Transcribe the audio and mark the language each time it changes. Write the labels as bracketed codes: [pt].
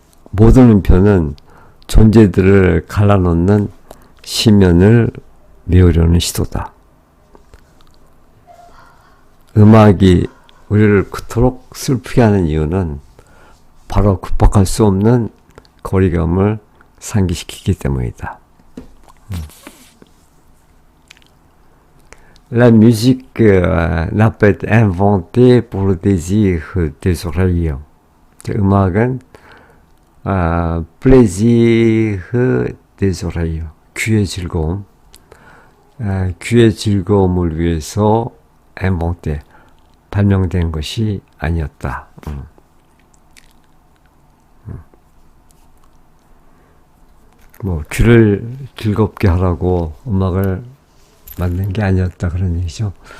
[ko] 모든 음표는 존재들을 갈라놓는 시면을 메우려는 시도다. 음악이 우리를 그토록 슬프게 하는 이유는 바로 극복할 수 없는 거리감을 상기시키기 때문이다. [fr] La musique n'a pas été inventée pour le désir des oreilles. [ko] 음악은 [fr] plaisir des oreilles. [ko] 귀의 즐거움. 귀의 즐거움을 위해서 [fr] inventé. [ko] 발명된 것이 아니었다. 뭐 귀를 즐겁게 하라고 음악을 만든 게 아니었다 그런 얘기죠.